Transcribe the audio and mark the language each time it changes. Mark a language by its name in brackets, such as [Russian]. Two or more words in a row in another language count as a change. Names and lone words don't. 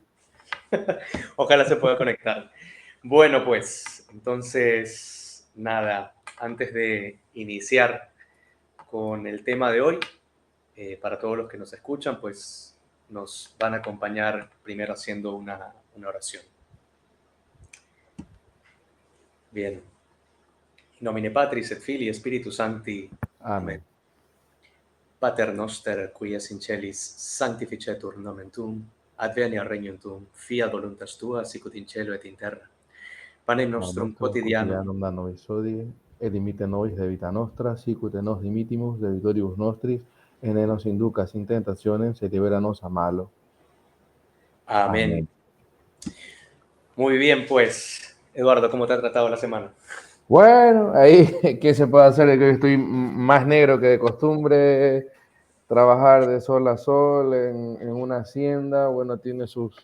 [Spanish] ojalá se pueda conectar. Bueno, pues entonces, nada, antes de iniciar con el tema de hoy, para todos los que nos escuchan, pues nos van a acompañar primero haciendo una oración. Bien. [Latin] In nomine Patris et Filii Spiritus Sancti. Amen. [Spanish] Amén. [Latin] Pater noster, qui es in celis, sanctificetur nomen tuum, adveniat regnum tuum, fiat voluntas tua, sicut in cielo et in terra. Panem [Spanish] Pan [Latin] nostrum nostrum quotidianum, quotidianum da nobis hodie, et dimitte nobis debita nostra, sicut et nos dimittimus debitoribus nostris, et ne nos inducas in tentationem, sed libera-nos a malo. [Spanish] amén. Amén. Muy bien, pues, Eduardo, ¿cómo te ha tratado la semana? Bueno, ahí, ¿qué se puede hacer? Que estoy más negro que de costumbre. Trabajar de sol a sol en una hacienda, bueno, tiene sus...